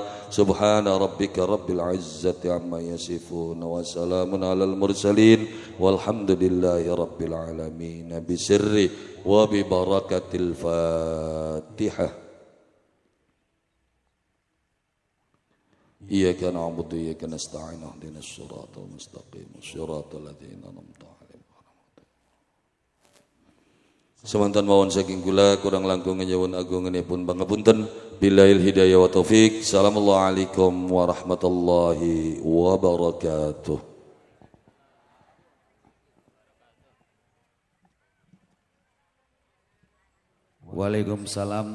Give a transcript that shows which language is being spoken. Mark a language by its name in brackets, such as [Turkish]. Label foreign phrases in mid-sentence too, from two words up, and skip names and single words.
[Arabic] سبحان ربك رب العزة عما يصفون وسلام على المرسلين والحمد لله رب العالمين. بسر وببركة الفاتحة. إياك نعبد وإياك نستعين اهدنا الصراط المستقيم صراط الذين أنعمت عليهم. [Javanese] Semantan mawon saking kula kurang langkung nyuwun agunganipun pangapunten. [Arabic] بالله الهداية والتوفيق. السلام عليكم ورحمة الله وبركاته. وعليكم السلام.